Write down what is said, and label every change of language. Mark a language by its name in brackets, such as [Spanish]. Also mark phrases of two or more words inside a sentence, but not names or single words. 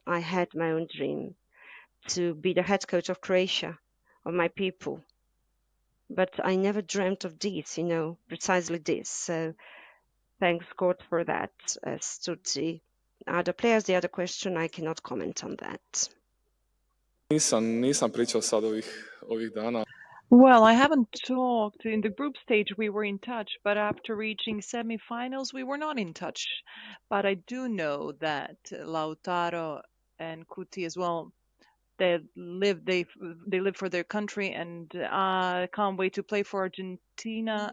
[English] I had my own dream to be the head coach of Croatia, of my people. But I never dreamt of this, you know, precisely this. So thanks God for that. As to the other players, the other question, I cannot comment on that. [Croatian] Nisam pričao sad ovih dana. [English] Well, I haven't talked. In the group stage, we were in touch, but after reaching semi-finals, we were not in touch. But I do know that Lautaro and Kuti as well, they live for their country, and I can't wait to play for Argentina.